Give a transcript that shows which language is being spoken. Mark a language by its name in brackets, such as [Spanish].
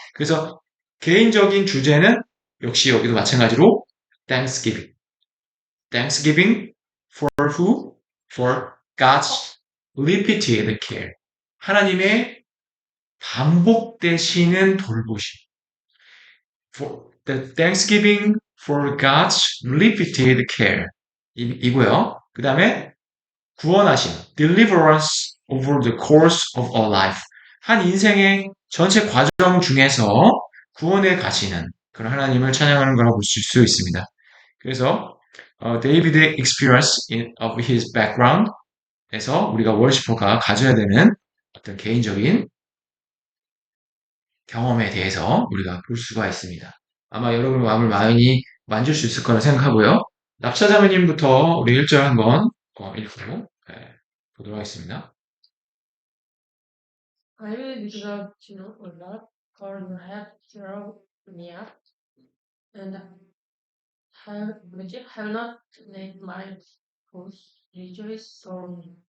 [Korean] 그래서 개인적인 주제는 역시 여기도 마찬가지로 Thanksgiving. [English] Thanksgiving for who? For God's repeated care. [Korean] 하나님의 반복되시는 돌보심. [English] For the Thanksgiving for God's repeated care. [Korean] 이고요. 그 다음에 구원하심, [English] deliverance over the course of our life. [Korean] 한 인생의 전체 과정 중에서 구원에 가시는 그런 하나님을 찬양하는 거라고 보실 수 있습니다. 그래서 데이비드의 [English] experience of his background [Korean] 에서 우리가 워시퍼가 가져야 되는 어떤 개인적인 경험에 대해서 우리가 볼 수가 있습니다. 아마 여러분 마음을 많이 만질 수 있을 거라 생각하고요. 납차자매님부터 우리 1절 한번 읽고 보도록 하겠습니다. [English] I will exalt you, O Lord, for you have drawn near, and have not let my foot rejoice over me.